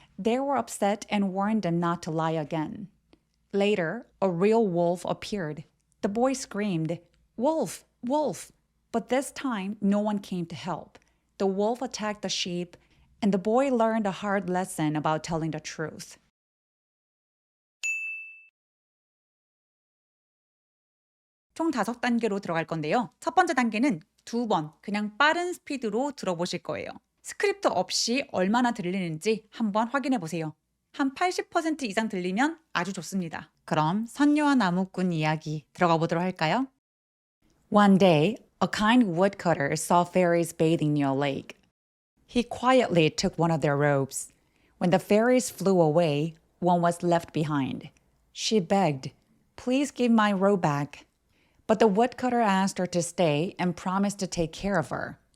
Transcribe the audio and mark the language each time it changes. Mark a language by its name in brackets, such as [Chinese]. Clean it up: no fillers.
[English] They were upset and warned them not to lie again. Later, a real wolf appeared. The boy screamed, "Wolf, wolf!" But this time, no one came to help. The wolf attacked the sheep, and the boy learned a hard lesson about telling the truth. [Korean] 총 5단계로 들어갈 건데요. 첫 번째 단계는 2번 그냥 빠른 스피드로 들어보실 거예요. 스크립트 없이 얼마나 들리는지 한번 확인해 보세요. 한 80% 이상 들리면 아주 좋습니다. 그럼 선녀와 나무꾼 이야기 들어가 보도록 할까요? [English] One day, A kind woodcutter saw fairies bathing near a lake. He quietly took one of their robes. When the fairies flew away, one was left behind. She begged, "Please give my robe back." But the woodcutter asked her to stay and promised to take care of her.